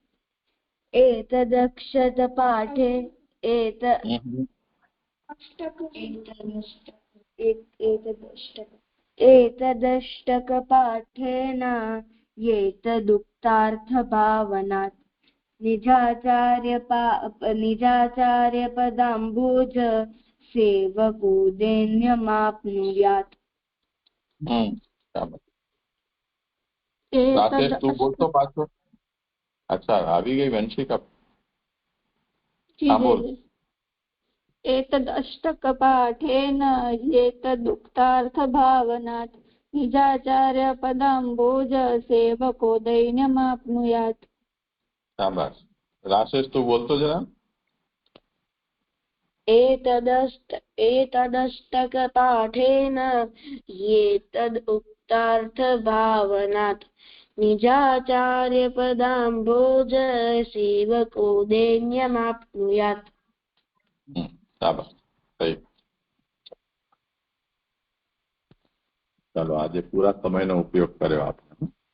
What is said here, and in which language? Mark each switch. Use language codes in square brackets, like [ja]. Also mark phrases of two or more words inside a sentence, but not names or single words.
[sa] एतदक्षतपाठे एतदष्टकपाठेन एतदुक्तार्थभावनात् निजाचार्यपदाम्भोज सेवको दैन्यमाप्नुयात्. [gu] રાકેશ તું બોલતો પાછો. અચ્છા આવી ગઈ વંશિકા. [sa] एतद् अष्टकपाठेन एतदुक्तार्थभावनात् निजाचार्यपदाम्भोज सेवको दैन्यमाप्नुयात्. [gu] શાબાશ. રાકેશ તું બોલતો જરા. [sa] एतदष्टकपाठेन एतदुक्तार्थभावनात् निजाचार्यपदाम्भोज सेवको दैन्यमाप्नुयात्. [gu] શાબાશ. સહી. ચાલો આજે પૂરા સમયનો ઉપયોગ કર્યો આપણે.